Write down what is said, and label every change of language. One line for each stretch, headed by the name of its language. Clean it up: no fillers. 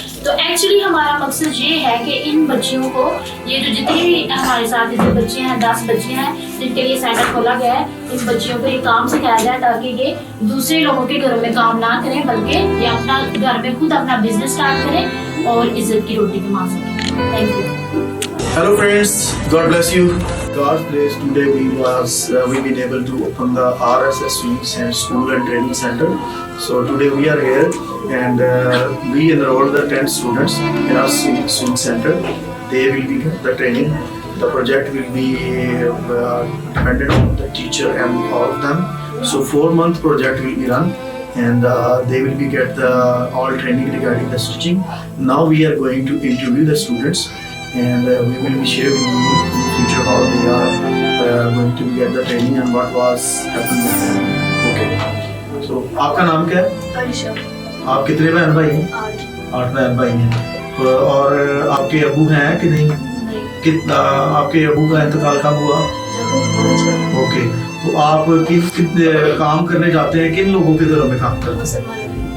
Hindi: तो एक्चुअली हमारा मकसद ये है कि इन बच्चियों को, ये जो जितनी भी हमारे साथ जो बच्चियां हैं, 10 बच्चियां हैं जिनके लिए सेंटर खोला गया है, इन बच्चियों को ये काम सिखाया जाए ताकि ये दूसरे लोगों के घरों में काम ना करें, बल्कि ये अपना घर में खुद अपना बिजनेस स्टार्ट करें और इज्जत की रोटी कमा सकें।
English: Thank you. Hello friends, God bless you. God's grace, today we've been able to open the RSS Swing School and Training Center. So today we are here and we enrolled the 10 students in our swing center. They will be getting the training. The project will be dependent on the teacher and all of them. So 4-month project will be run and they will be get the all training regarding the stitching. Now we are going to interview the students. And we will be sharing with you in the future how they are going to get the training and what was happening with them. Okay.
Hindi: So, आपका नाम क्या है? अलीशा। आप कितने बहन भाई हैं? 8 बहन भाई हैं। और आपके अबू हैं कि नहीं? कितना आपके अबू का इंतकाल कब हुआ? ओके। तो आप कितने काम करने जाते हैं, किन लोगों के घरों में काम करते हैं?